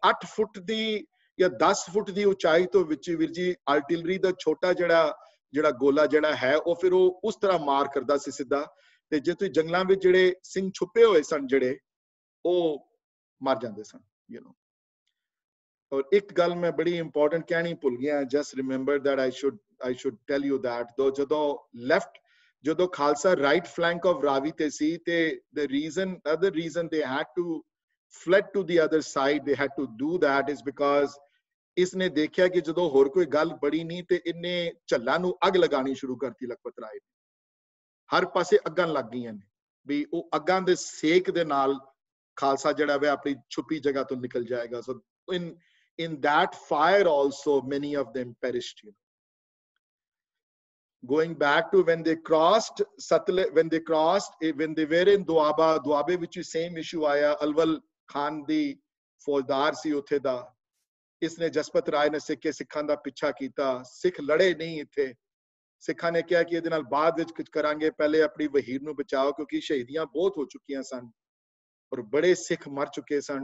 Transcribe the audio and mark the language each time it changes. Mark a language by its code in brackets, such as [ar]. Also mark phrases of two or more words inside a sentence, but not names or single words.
[pa] 8 ਫੁੱਟ ਦੀ ਜਾਂ 10 ਫੁੱਟ ਦੀ ਉਚਾਈ ਤੋਂ ਵਿੱਚ ਵੀਰ ਜੀ ਆਰਟਿਲਰੀ ਦਾ ਛੋਟਾ ਜਿਹੜਾ ਗੋਲਾ ਜਿਹੜਾ ਹੈ ਉਹ ਫਿਰ ਉਹ ਉਸ ਤਰ੍ਹਾਂ ਮਾਰ ਕਰਦਾ ਸੀ ਸਿੱਧਾ ਤੇ ਜੇ ਤੁਸੀਂ ਜੰਗਲਾਂ ਵਿੱਚ ਜਿਹੜੇ ਸਿੰਘ ਛੁਪੇ ਹੋਏ ਸਨ ਜਿਹੜੇ ਉਹ ਮਰ ਜਾਂਦੇ ਸਨ [en] you know [pa] ਔਰ ਇੱਕ ਗੱਲ ਮੈਂ ਬੜੀ ਇੰਪੋਰਟੈਂਟ ਕਹਿਣੀ ਭੁੱਲ ਗਿਆ [en] just remember that I should tell you that [pa] though ਜਦੋਂ ਖਾਲਸਾ [en] right flank of [pa] ਰਾਵੀ ਤੇ ਸੀ ਤੇ [en] the other reason they had to fled to the other side they had to do that is because [pa] ਇਸਨੇ ਦੇਖਿਆ ਕਿ ਜਦੋਂ ਹੋਰ ਕੋਈ ਗੱਲ ਬੜੀ ਨਹੀਂ ਤੇ ਇਹਨੇ ਝੱਲਾਂ ਨੂੰ ਅੱਗ ਲਗਾਣੀ ਸ਼ੁਰੂ ਕਰਤੀ ਲਖਪਤ ਰਾਏ ਨੇ ਹਰ ਪਾਸੇ ਅੱਗਾਂ ਲੱਗ ਗਈਆਂ ਨੇ ਵੀ ਉਹ ਅੱਗਾਂ ਦੇ ਸੇਕ ਦੇ ਨਾਲ ਖਾਲਸਾ ਜਿਹੜਾ ਵੇ ਆਪਣੀ ਛੁਪੀ ਜਗ੍ਹਾ ਤੋਂ ਨਿਕਲ ਜਾਏਗਾ [en] so in that fire also many of them perished you know. Going back to when they crossed Satluj when they were in Doaba which is same issue [pa] aaya Alwal Khan di ਫੌਜਦਾਰ ਸੀ ਉੱਥੇ ਦਾ ਇਸਨੇ ਜਸਪਤ ਰਾਏ ਨੇ ਸਿੱਖਾਂ ਦਾ ਪਿੱਛਾ ਕੀਤਾ ਸਿੱਖ ਲੜੇ ਨਹੀਂ ਇੱਥੇ ਸਿੱਖਾਂ ਨੇ ਕਿਹਾ ਕਿ ਇਹਦੇ ਨਾਲ ਬਾਅਦ ਵਿੱਚ ਕੁਝ ਕਰਾਂਗੇ ਪਹਿਲੇ ਆਪਣੀ ਵਹੀਰ ਨੂੰ ਬਚਾਓ ਕਿਉਂਕਿ ਸ਼ਹੀਦੀਆਂ ਬਹੁਤ ਹੋ ਚੁੱਕੀਆਂ ਸਨ ਔਰ ਬੜੇ ਸਿੱਖ ਮਰ ਚੁੱਕੇ ਸਨ